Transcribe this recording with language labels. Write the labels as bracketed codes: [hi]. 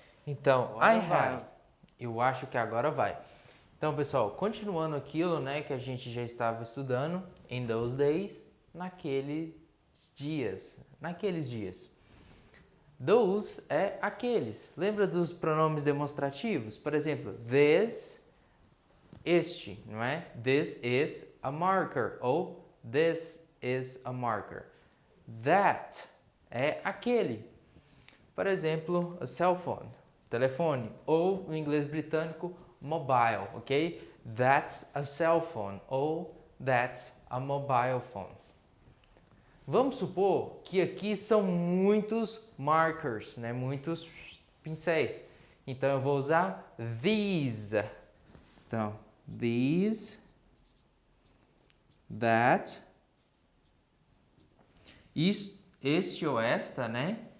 [pt] Então, [en] I have. [pt] Eu acho que agora vai. Então, pessoal, continuando aquilo, né, que a gente já estava estudando, [en] in those days, [pt] naqueles dias. Those é aqueles. Lembra dos pronomes demonstrativos? Por exemplo, this, este, não é? [en] This is a marker ou this is a marker. [pt] That é aquele. Por exemplo, a cell phone, telefone, ou no inglês britânico, mobile, ok? [en] That's a cell phone ou that's a mobile phone. [pt] Vamos supor que aqui são muitos markers, né? Muitos pincéis. Então eu vou usar these. Então, these, that, este ou esta, né?